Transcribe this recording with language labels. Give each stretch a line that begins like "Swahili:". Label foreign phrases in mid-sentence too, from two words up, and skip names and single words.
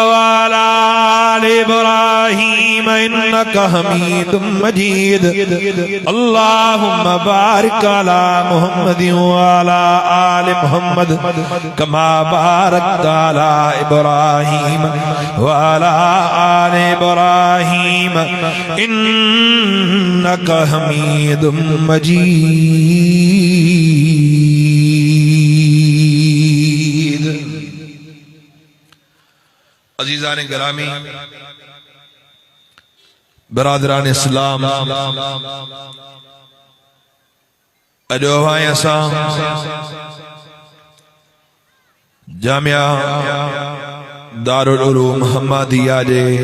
Arabic: على آل إبراهيم إنك حميد مجيد اللهم بارك على محمد وعلى آل محمد كما باركت على إبراهيم وعلى آل إبراهيم إنك حميد مجيد.
Sindhi: अजीजान गिरामी बरादरान इस्लाम अॼु असां जामिया दारुल उलूम मुहम्मदिया जे